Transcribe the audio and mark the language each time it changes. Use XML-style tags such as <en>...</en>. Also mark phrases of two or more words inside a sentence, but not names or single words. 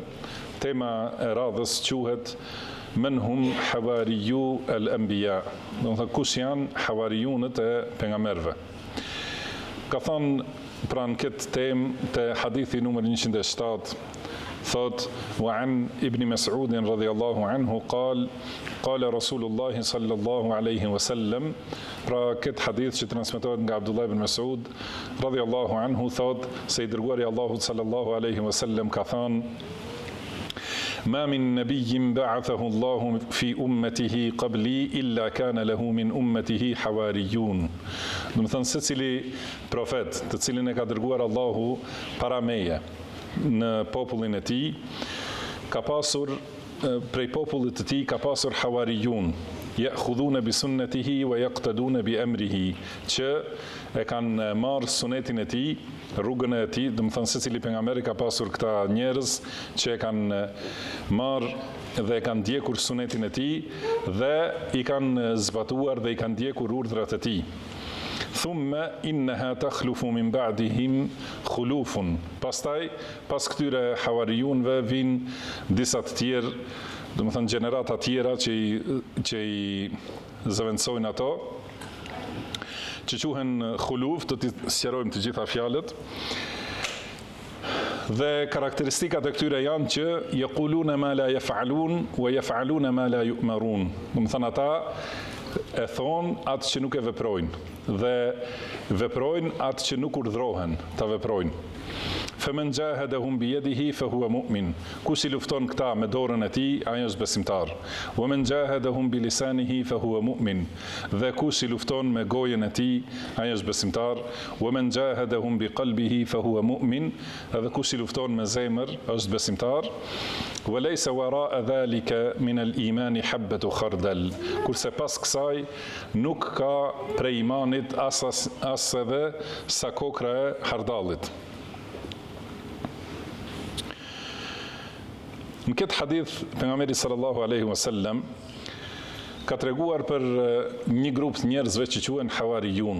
<sq>Tema e radhës quhet</sq> <ar>من هم حواريو الأنبياء.</ar> <sq>Do të thotë kush janë hawariunët e pejgamberëve. Ka thënë pranë këtë temë te hadithi numër 107, thot</sq> <ar>وعن ابن مسعود رضي الله عنه قال رسول الله صلى الله عليه وسلم.</ar> <sq>Pra këtë hadith që transmetohet nga Abdullah ibn Mas'ud</sq> <ar>رضي الله عنه,</ar> <sq>thot se i dërguari Allahut</sq> <ar>صلى الله عليه وسلم</ar> <sq>ka thënë:</sq> <ar>ما من نبي بعثه الله في أمته قبلي إلا كان له من أمته حواريون.</ar> <sq>Do të thënë, secili profet të cilin e ka dërguar Allahu para meje në popullin e tij, ka pasur prej popullit të tij ka pasur hawariyun,</sq> <ar>يأخذون بسنته ويقتدون بأمره,</ar> <sq>që e kanë marrë sunetin e tij, rrugën e tij. Do të thënë, secili pejgamber ka pasur këta njerëz që e kanë marrë dhe e kanë ndjekur sunetin e tij dhe i kanë zbatuar dhe i kanë ndjekur urdhrat e tij.</sq> <ar>ثم إنها تخلف من بعدهم خلوف.</ar> <sq>Pastaj, pas këtyre hawariyunëve vijnë disa të tjerë, do të thënë gjenerata të tjera që i zëvendësojnë ato, që quhen khuluf. Do t'i sqarojmë të gjitha fjalët. Dhe karakteristikat e këtyre janë që</sq> <ar>يقولون ما لا يفعلون ويفعلون ما لا يؤمرون.</ar> <sq>Do të thënë, ata e thonë atë që nuk e veprojnë dhe veprojnë atë që nuk urdhrohen ta veprojnë.</sq> <ar>فمن جاهدهم بيده فهو مؤمن.</ar> <sq>Kush i lufton këta me dorën e tij, ai është besimtar.</sq> <ar>ومن جاهدهم بلسانه فهو مؤمن.</ar> <sq>Dhe kush i lufton me gojën e tij, ai është besimtar.</sq> <ar>ومن جاهدهم بقلبه فهو مؤمن.</ar> <sq>Dhe kush i lufton me zemër, është besimtar.</sq> <ar>وليس وراء ذلك من الإيمان حبة خردل.</ar> <sq>Kurse pas kësaj nuk ka prej imanit as edhe sa kokra e hardallit. Në këtë hadith, pejgamberi</sq> <ar>صلى الله عليه وسلم</ar> <sq>ka treguar për një grup të njerëzve që quhen hawariyun.</sq>